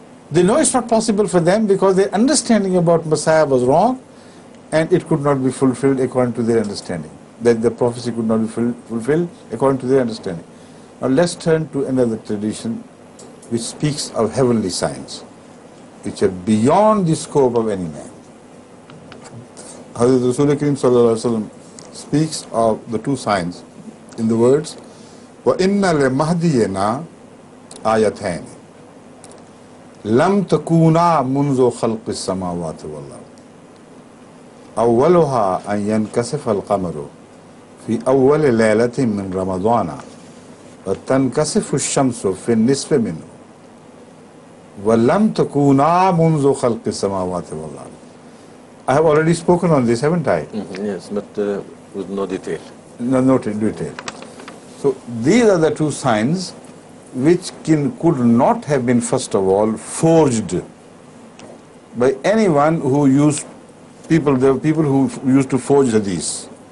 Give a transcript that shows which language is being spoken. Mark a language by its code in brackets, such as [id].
[en] They know it's not possible for them because their understanding about Messiah was wrong, and it could not be fulfilled according to their understanding. That the prophecy could not be fulfilled according to their understanding. Now let's turn to another tradition which speaks of heavenly signs, which are beyond the scope of any man. Hazrat Rasul Kareem Sallallahu Alaihi Wasallam speaks of the two signs in the words, [ar] وَإِنَّ لِمَهْدِيِّنَا آيَتَيْنِ لَمْ تَكُونَا مُنْذُ خَلْقِ السَّمَاوَاتِ وَالْأَرْضِ أَوَّلُهَا أَنْ يَنْكَسِفَ الْقَمَرُ فِي أَوَّلِ لَيْلَةٍ مِنْ رَمَضَانَ وَتَنْكَسِفُ الشَّمْسُ فِي النِّصْفِ مِنْهُ وَلَمْ تَكُونَا مُنْذُ خَلْقِ السَّمَاوَاتِ وَالْأَرْضِ. [en] I have already spoken on this, haven't I? Yes, but with no detail. No detail. So these are the two signs which could not have been, first of all, forged by anyone who used there were people who used to forge hadith.